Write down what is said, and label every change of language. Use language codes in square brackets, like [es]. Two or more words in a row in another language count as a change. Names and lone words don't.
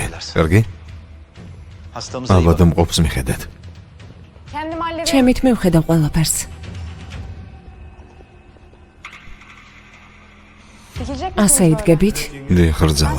[ka] კარგი? [tr] Hastamıza iyi [ka] ალბათ [tr] bak. [ka] მყოფს მიხედეთ. [tr] Kendim hallederim. [ka] ჩემით მივხედავ ყველაფერს. [tr] Dikilecek [ka] ასე [tr] misiniz böyle? [ka] იდგებით? დიახ, რძალო.